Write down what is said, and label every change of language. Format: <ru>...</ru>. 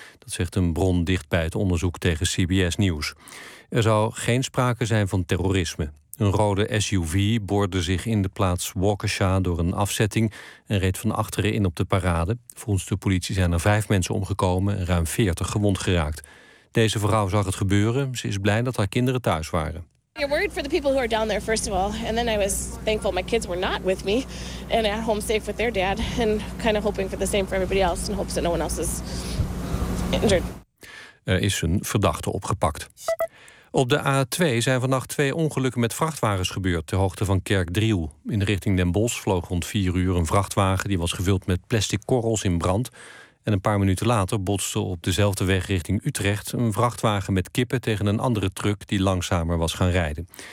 <nl>Dat zegt een bron dicht bij het onderzoek tegen CBS News. Er zou geen sprake zijn van terrorisme. Een rode SUV boorde zich in de plaats Waukesha door een afzetting en reed van achteren in op de parade. Volgens de politie zijn er 5 mensen omgekomen en ruim 40 gewond geraakt. Deze vrouw zag het gebeuren. Ze is blij dat haar kinderen thuis waren.</nl> <en>You're worried for the people who are down there, first of all. And then I was thankful my kids were not with me and at home safe with their dad. And kind of hoping for the same for everybody else in hopes that no one else is injured.</en> <nl>Er is een verdachte opgepakt. Op de A2 zijn vannacht 2 ongelukken met vrachtwagens gebeurd ter hoogte van Kerkdriel. In de richting Den Bosch vloog rond 4 uur een vrachtwagen die was gevuld met plastic korrels in brand. En een paar minuten later botste op dezelfde weg richting Utrecht een vrachtwagen met kippen tegen een andere truck die langzamer was gaan rijden.</nl>